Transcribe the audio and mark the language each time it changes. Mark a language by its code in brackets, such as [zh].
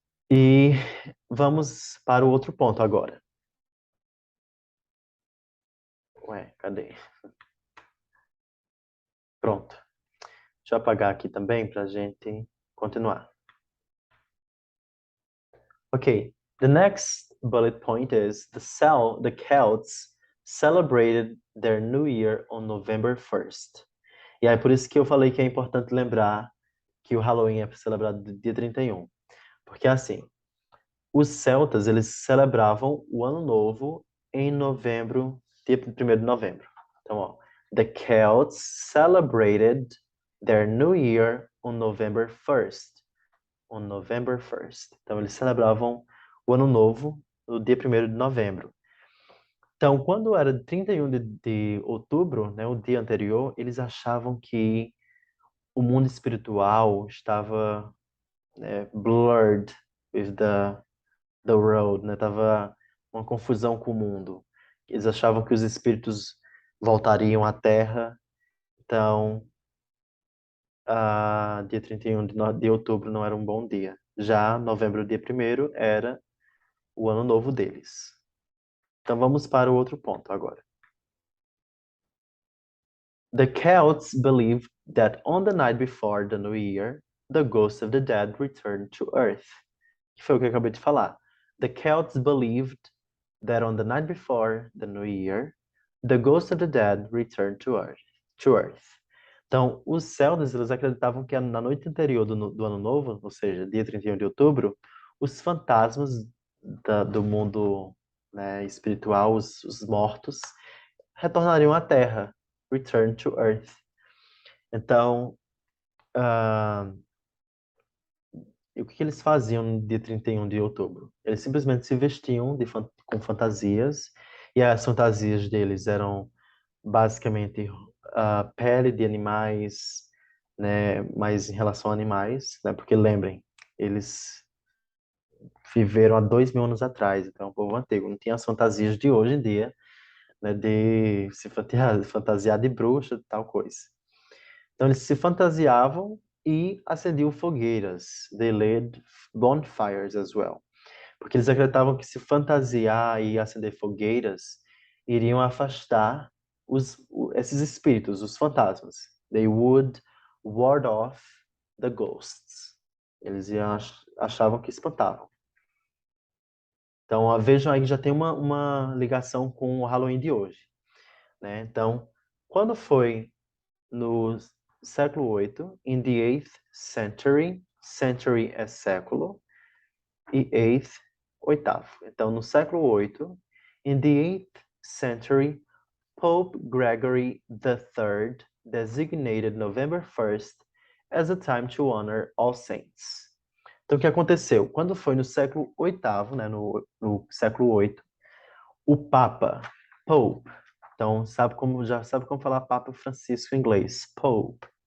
[pt] E vamos para o outro ponto agora. Ué, cadê? Pronto. Deixa eu apagar aqui também para a gente continuar. [en] Okay, the next bullet point is the Celts celebrated their New Year on November 1st. [pt] E aí por isso que eu falei que é importante lembrar que o Halloween é celebrado no dia 31. Porque assim, os celtas, eles celebravam o Ano Novo em novembro, dia 1º de novembro. Então, ó, [en] the Celts celebrated their New Year on November 1st. On November 1st. [pt] Então, eles celebravam o Ano Novo no dia 1º de novembro. Então, quando era 31 de outubro, né, o dia anterior, eles achavam que o mundo espiritual estava, né, [en] blurred with the world, [pt] né? Tava uma confusão com o mundo. Eles achavam que os espíritos voltariam à Terra. Então, dia 31 de outubro não era um bom dia. Já novembro, dia 1º, era o ano novo deles. Então, vamos para o outro ponto agora. [en] The Celts believed that on the night before the New Year, the ghosts of the dead returned to Earth. [pt] Que foi o que eu acabei de falar. [en] The Celts believed that on the night before the New Year, the ghosts of the dead returned to Earth. [pt] Então, os celtas, eles acreditavam que na noite anterior do Ano Novo, ou seja, dia 31 de outubro, os fantasmas do mundo, né, espiritual, os mortos, retornariam à Terra, [en] return to Earth. [pt] Então, e o que eles faziam no dia 31 de outubro? Eles simplesmente se vestiam com fantasias, e as fantasias deles eram basicamente pele de animais, né, mas em relação a animais, né, porque lembrem, eles viveram há 2.000 anos atrás, então é um povo antigo, não tinha as fantasias de hoje em dia, né, de se fantasiar de bruxa, tal coisa. Então eles se fantasiavam e acendiam fogueiras. [en] They lit bonfires as well. [pt] Porque eles acreditavam que se fantasiar e acender fogueiras iriam afastar esses espíritos, os fantasmas. [en] They would ward off the ghosts. [pt] Eles achavam que espantavam. Então, vejam aí que já tem uma ligação com o Halloween de hoje, né? Então, quando foi no século 8, [en] in the 8th century, [pt] century é século, e 8th, oitavo. Então, no século 8, [en] in the 8th century, Pope Gregory III designated November 1st as a time to honor all saints. [pt] Então, o que aconteceu? Quando foi no século VIII, né, no século 8, o Papa, Pope, então já sabe como falar Papa Francisco em inglês, Pope.